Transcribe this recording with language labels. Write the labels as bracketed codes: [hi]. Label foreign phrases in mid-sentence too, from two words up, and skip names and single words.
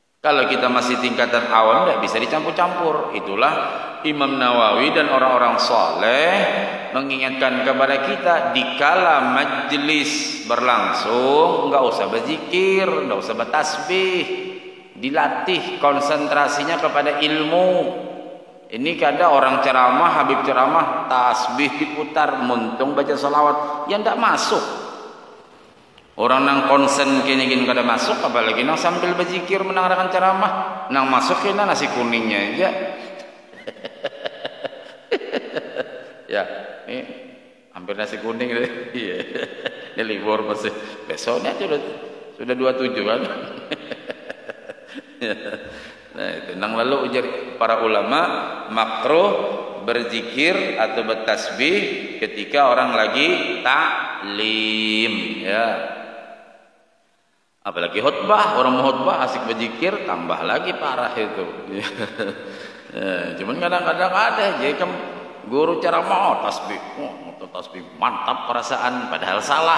[id] Kalau kita masih tingkatan awam tidak bisa dicampur-campur. Itulah Imam Nawawi dan orang-orang soleh mengingatkan kepada kita, dikala majlis berlangsung nggak usah berzikir, nggak usah bertasbih, dilatih konsentrasinya kepada ilmu. Ini kadang orang ceramah, Habib ceramah, tasbih diputar, muntung baca salawat, yang tidak masuk. [bjn] Orang nang konsen kini kada masuk, apalagi nang sambil berzikir mendengarkan ceramah, nang masuk kena nasi kuningnya aja. [id] Ya, ini hampir nasi kuning deh. Iya. Ini libur masih. Besoknya sudah 27 kan. [bjn] Nah, itu nang lalu ujar para ulama makruh berzikir atau bertasbih ketika orang lagi taklim, ya. [id] Apalagi khutbah, orang mau khutbah asik berzikir, tambah lagi parah itu. Ya, cuman kadang-kadang ada jadi guru ceramah tasbih, tasbih mantap perasaan, padahal salah.